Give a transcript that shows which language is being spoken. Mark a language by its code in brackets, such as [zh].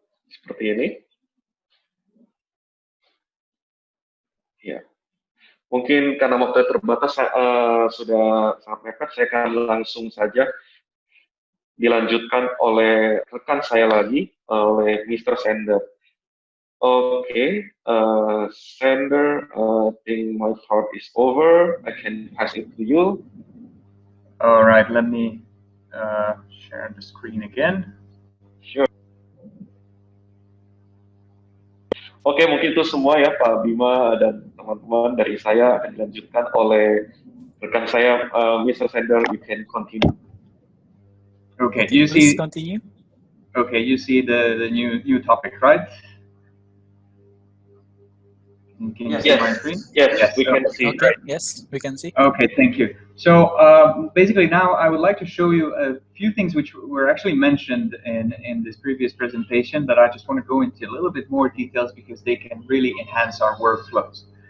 [id] Seperti ini. Ya. Mungkin karena waktu terbatas sudah sangat mepet, saya akan langsung saja dilanjutkan oleh rekan saya lagi, oleh Mr. Sander. [en] Oke, Sander, I think my part is over. I can pass it to you. All right, let me share the screen again. Sure. [id] Oke, mungkin itu semua ya Pak Bima dan teman-teman dari saya, akan dilanjutkan oleh rekan saya, Mr. [en] Sander. You can continue. Okay, you see. Continue. Okay, you see the new topic, right? Can you see my screen? Yes, we can see. Okay, yes, we can see. Okay, thank you. So basically now I would like to show you a few things which were actually mentioned in this previous presentation, that I just want to go into a little bit more details because they can really enhance our workflows.